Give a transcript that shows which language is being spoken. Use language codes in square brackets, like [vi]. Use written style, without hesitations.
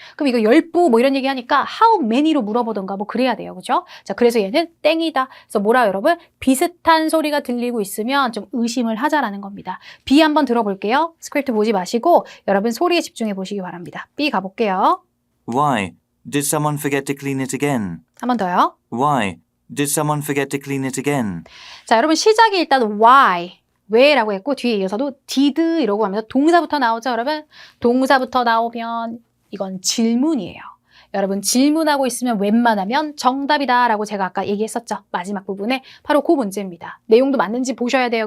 [ko] 그럼 이거 10부 뭐 이런 얘기 하니까 [en] how many [ko] 로 물어보던가 뭐 그래야 돼요. 그죠? 자, 그래서 얘는 땡이다. 그래서 뭐라 여러분? 비슷한 소리가 들리고 있으면 좀 의심을 하자라는 겁니다. B 한번 들어볼게요. 스크립트 보지 마시고 여러분 소리에 집중해 보시기 바랍니다. B 가볼게요. [en] Why? Did someone forget to clean it again? [ko] 한 번 더요. [en] Why? Did someone forget to clean it again? [ko] 자, 여러분 시작이 일단 why, 왜라고 했고 뒤에 이어서도 did 이러고 하면서 동사부터 나오죠, 여러분? 동사부터 나오면 이건 질문이에요. 여러분 질문하고 있으면 웬만하면 정답이다 라고 제가 아까 얘기했었죠. 마지막 부분에 바로 그 문제입니다. 내용도 맞는지 보셔야 돼요.